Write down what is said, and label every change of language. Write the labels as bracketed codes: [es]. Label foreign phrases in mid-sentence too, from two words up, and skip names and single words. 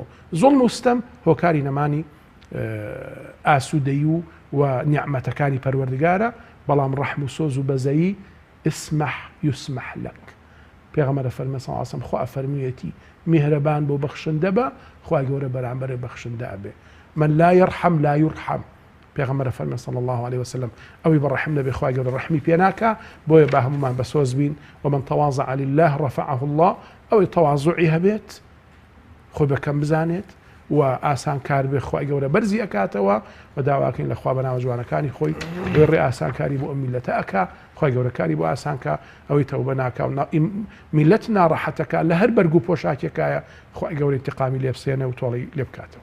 [ckb] زوڵم و ستەم هۆکاری نەمانی ئاسوودەیی و نیعمەتەکانی پەروەردگارە، بەڵام ڕەحم و سۆز و بەزەیی [ar] ئسمح یوسمح لەک. [ckb] پێغەمبەر فەرمێ [ar] صلی الله علیه و سلم [ckb] خوا فەرموویەتی میهرەبان بۆ بەخشندە بە خوا گەورە بەرامبەر بەخشندە ئەبێ. [ar] من لا يرحم لا يرحم. [ckb] پێغەمبەر فەرمێ [ar] صلی الله عليه وسلم [ckb] ئەوی بەڕەحم نەبێ خوا گەورە ڕەحمی پێ ناکا. بۆیە با هەمومان بە سۆز بین [ar] ومن تواضع لله رفعه الله. [ckb] ئەوەی تەواضوعی هەبێت خۆی بەکەم بزانێت و ئاسان کار بێ خوا گەورە بەرزی ئەکاتەوە و داواکەین لە خوا بەناوە جوانەکانی خۆی ڕێ ئاسانکاری بۆ ئەم میلەتە ئەکا خوا گەورەکاری بۆ ئاسانکە ئەوەی تەوبە ناکا و میلەت ناڕەحەتەکە لە هەر بەرگ و پۆشاکێکایە خوا گەورە انتقامی لێ بسێنە و تۆڵی لێ بکاتەوە.